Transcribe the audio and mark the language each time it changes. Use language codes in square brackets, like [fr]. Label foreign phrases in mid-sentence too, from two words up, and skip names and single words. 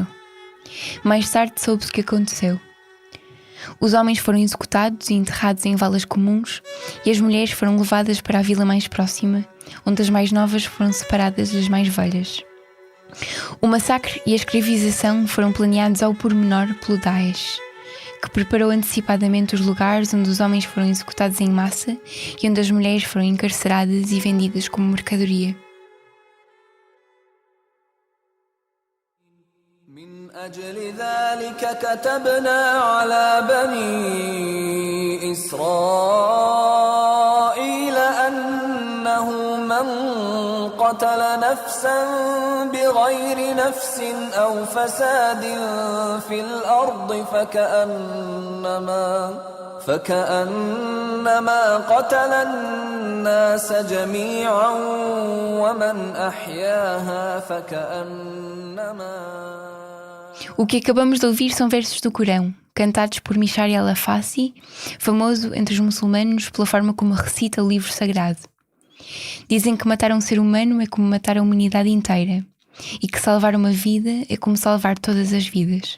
[pt] Mais tarde soube-se o que aconteceu. Os homens foram executados e enterrados em valas comuns e as mulheres foram levadas para a vila mais próxima, onde as mais novas foram separadas das mais velhas. O massacre e a escravização foram planeados ao pormenor pelo Daesh, que preparou antecipadamente os lugares onde os homens foram executados em massa e onde as mulheres foram encarceradas e vendidas como mercadoria. [ar] أجل ذلك كتبنا على بني إسرائيل أنه من قتل نفسا بغير نفس أو فساد في الأرض فكأنما قتل الناس جميعا ومن أحياها فكأنما. [pt] O que acabamos de ouvir são versos do Corão, cantados por Mishari al-Afasi, famoso entre os muçulmanos pela forma como recita o livro sagrado. Dizem que matar um ser humano é como matar a humanidade inteira, e que salvar uma vida é como salvar todas as vidas.